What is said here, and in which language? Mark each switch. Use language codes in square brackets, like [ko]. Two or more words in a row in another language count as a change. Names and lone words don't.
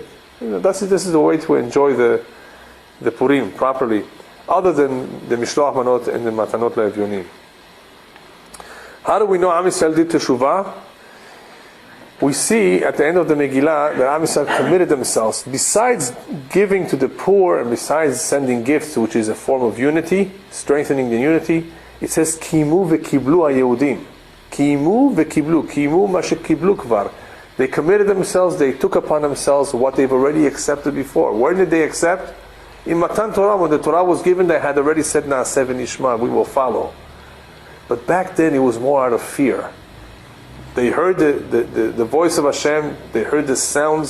[en] This is the way to enjoy the Purim properly, other than the [he] משלוח מנות [en] and the [he] מתנות לאביונים. [en] How do we know [he] עם ישראל [en] did Teshuvah? We see at the end of the Megillah that [he] עם ישראל [en] committed themselves. Besides giving to the poor and besides sending gifts, which is a form of unity, strengthening the unity, it says [he] קימו וקבלו היהודים. קימו וקבלו. קימו מה שקבלו כבר. [en] They committed themselves, they took upon themselves what they've already accepted before. Where did they accept? In [he] מתן תורה, [en] when the Torah was given, they had already said, [he] נעשה ונשמע, [en] we will follow. But back then it was more out of fear. They heard the voice of Hashem, they heard the sounds.